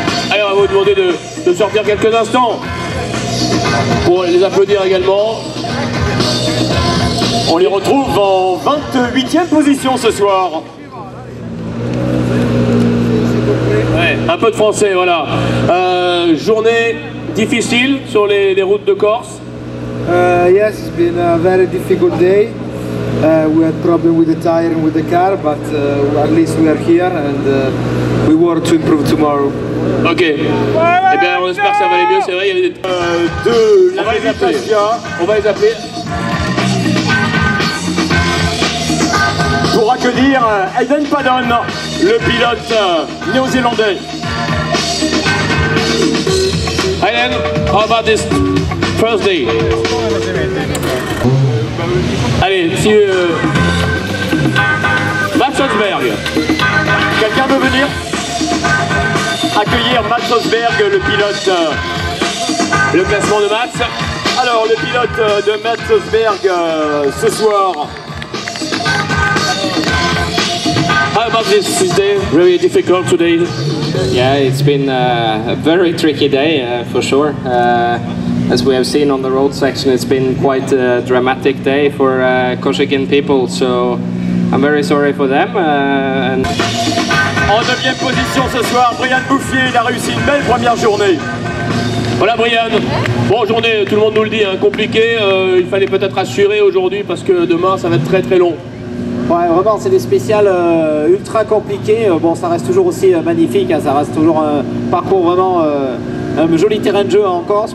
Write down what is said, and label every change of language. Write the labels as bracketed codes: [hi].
[fr] Allez, on va vous demander de sortir quelques instants pour les applaudir également. On les retrouve en 28e position ce soir. Ouais, un peu de français, voilà. Journée difficile sur les routes de Corse. [en] Yes, it's been a very difficult day. We had problem with the tire and with the car, but at least we are here and we work to improve tomorrow. Ok. [fr] Eh bien, on espère que ça va aller mieux, c'est vrai. Il y avait De la on va les appeler. On va les appeler. Pour accueillir Aiden Padon, le pilote néo-zélandais. [en] Aiden, how about this first day? [fr] Allez, si Mats Osberg. Quelqu'un veut venir accueillir Mats Osberg, le pilote. Le classement de Mats. Alors, le pilote de Mats Osberg ce soir. [en] How about this day? Really difficult today. Yeah, it's been a very tricky day for sure. As we have seen on the road section, it's been quite a dramatic day for Koshikin people, so I'm very sorry for them. [fr] En 9e position ce soir, Brian Bouffier, il a réussi une belle première journée. Voilà Brian. Bon, journée, tout le monde nous le dit, hein, compliquée. Il fallait peut-être assurer aujourd'hui parce que demain ça va être très très long. Ouais, vraiment, c'est des spéciales ultra compliquées. Bon, ça reste toujours aussi magnifique, hein, ça reste toujours un parcours vraiment un joli terrain de jeu en Corse.